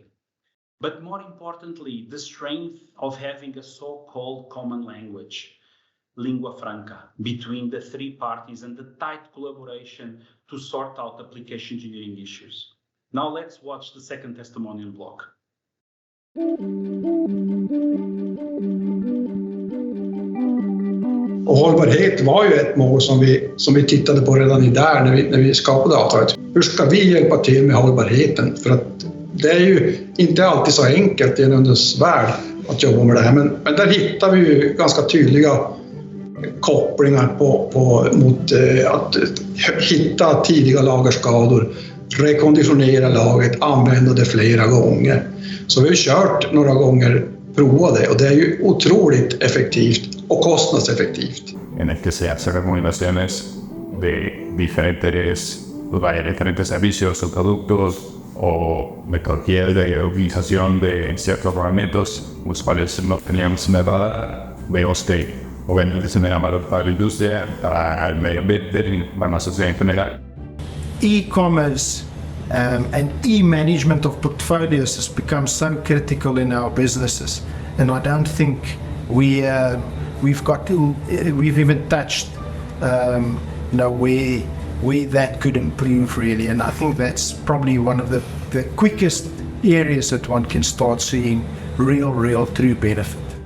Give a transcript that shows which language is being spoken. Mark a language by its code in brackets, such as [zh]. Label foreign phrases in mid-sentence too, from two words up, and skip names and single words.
[en] But more importantly, the strength of having a so-called common language, lingua franca, between the three parties and the tight collaboration to sort out application engineering issues. Now let's watch the second testimonial block. [sv] Och hållbarhet var ju ett mål som vi tittade på redan där när vi skapade avtalet. Hur ska vi hjälpa till med hållbarheten? För att det är ju inte alltid så enkelt i en värld att jobba med det här. Men där hittar vi ju ganska tydliga kopplingar mot att hitta tidiga lagerskador, rekonditionera lagret, använda det flera gånger. Så vi har kört några gånger prova det och det är ju otroligt effektivt och kostnadseffektivt. [es] En el que se hace recomendaciones de diferentes servicios o productos o metodología de utilización de ciertos herramientas, los cuales no teníamos nada de usted. Obviamente se me llama para la industria, para el medio ambiente, para la sociedad en general. [en] E-commerce and e-management of portfolios has become so critical in our businesses, and I don't think we've even touched where that could improve really, and I think that's probably one of the quickest areas that one can start seeing real true benefit.